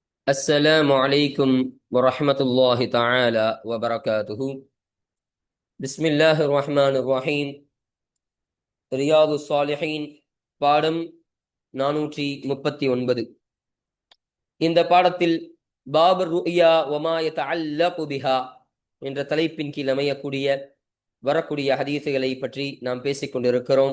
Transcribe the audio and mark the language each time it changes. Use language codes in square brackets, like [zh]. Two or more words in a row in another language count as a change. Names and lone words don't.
[ar] السلام عليكم ورحمة الله تعالى وبركاته. بسم الله الرحمن الرحيم. [ta] ரியாது சாலிஹீன் பாடம் 439. இந்த பாடத்தில் [ar] باب الرؤيا وما يتعلق بها [ta] என்ற தலைப்பின் கீழ் அமையக்கூடிய வரக்கூடிய ஹதீஸுகளை பற்றி நாம் பேசிக் கொண்டிருக்கிறோம்.